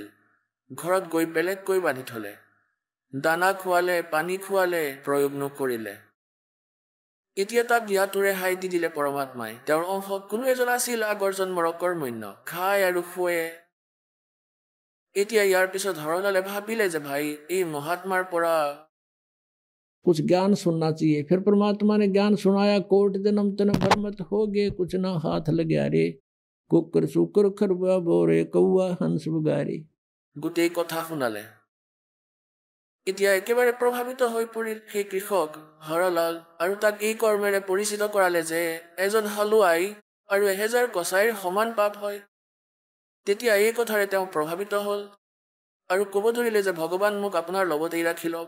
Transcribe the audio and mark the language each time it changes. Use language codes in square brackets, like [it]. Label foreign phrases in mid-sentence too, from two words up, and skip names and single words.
[as] ঘৰত গৈ বেলেগকৈ বান্ধি থলে, দানা খোৱালে, পানী খোৱালে, প্ৰয়োগ নকৰিলে। এতিয়া তাক ইয়াতো ৰেহাই দি দিলে পৰমাত্মাই। তেওঁৰ অংশ কোনো এজন আছিল আগৰ জন্মৰ অকৰ্মণ্য, খায় আৰু শুৱে। এতিয়া ইয়াৰ পিছত হৰলালে ভাবিলে যে ভাই এই মহাত্মাৰ পৰা [hi] कुछ ज्ञान सुनना चाहिए। फिर परमात्मा ने ज्ञान सुनाया, कोट जन्म तन भरमत हो गए, कुछ ना हाथ लगे रे, कुकर सुकर खरबा बोरे कौआ हंस बुगारे। [as] গোটেই কথা শুনালে। এতিয়া একেবাৰে প্ৰভাৱিত হৈ পৰিল সেই কৃষক হৰলাল, আৰু তাক এই কৰ্মেৰে পৰিচিত কৰালে যে এজন হালোৱাই আৰু 1000 কছাইৰ সমান পাপ হয়। তেতিয়া এই কথাৰে তেওঁ প্ৰভাৱিত হ'ল আৰু ক'ব ধৰিলে যে ভগৱান মোক আপোনাৰ লগতেই ৰাখি লওক।